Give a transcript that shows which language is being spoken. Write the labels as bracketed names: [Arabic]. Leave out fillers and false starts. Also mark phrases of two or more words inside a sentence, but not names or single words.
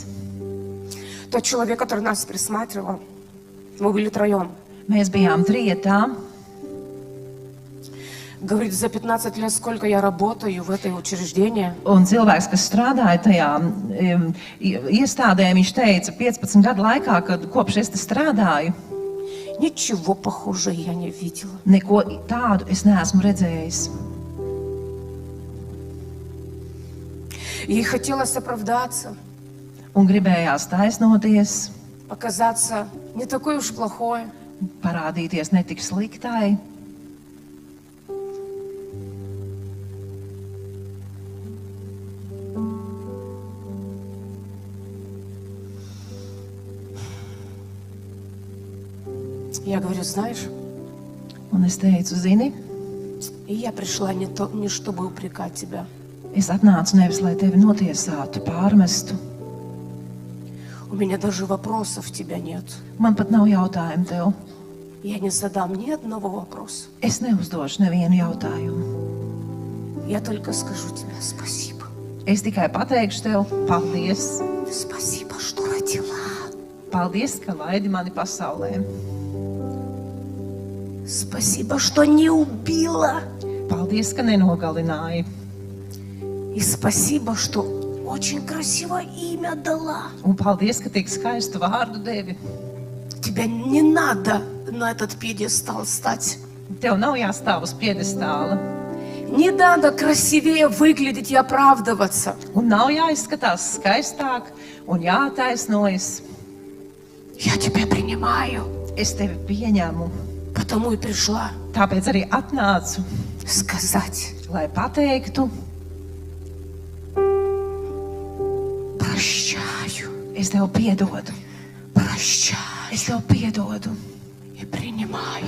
[Russian] Тот человек, который нас присматривал, мы были троем. [Latvian] Mēs bijām trietā. [Russian] Говорит, за 15 лет сколько я работаю в этой учреждении. [Latvian] Un cilvēks, kas strādāja tajā iestādē, viņš teica, 15 gadu laikā, kad kopš es te strādāju, [Russian] Ничего похожего я не видела. [Latvian] neko tādu es neesmu redzējis. [Russian] Ей хотелось оправдаться, [Latvian] Un gribējās taisnoties, [Russian] показаться не такой уж плохой. [Latvian] parādīties ne tik sliktai. [Russian] Я говорю, знаешь, [Latvian] Un es teicu, zini, [Russian] и я пришла не чтобы упрекать тебя. [Latvian] es atnācu nevis, lai tevi notiesātu, pārmestu. [Russian] У меня даже вопросов тебя нет. [Latvian] Man pat nav jautājumu tev. [Russian] Я не задам ни одного вопроса. [Latvian] Es neuzdošu nevienu jautājumu. [Russian] Я только скажу тебе спасибо. [Latvian] Es tikai pateikšu tev, paldies. [Russian] Спасибо, что родила. [Latvian] Paldies, ka laidi mani pasaulē. [Russian] Спасибо, что не убила. [Latvian] Paldies, ka nenogalināji. [Russian] И спасибо, что очень красивое имя дала. [Latvian] Un paldies, ka tik skaistu vārdu devi. [Russian] Тебя не надо на этот пьедестал стать. [Latvian] Tev nav jāstāv uz piedestāla. [Russian] Не надо красивее выглядеть и оправдываться. [Latvian] Un nav jāizskatās skaistāk un jātaisnojas. [Russian] Я тебя принимаю, [Latvian] Es tevi pieņemu, [Russian] потому и пришла [Latvian] tāpēc arī atnācu, [Russian] сказать: [Latvian] lai pateiktu, [Russian] прощаю, [Latvian] es tev piedodu, [Russian] прощаю [Latvian] es tev piedodu [Russian] и принимаю.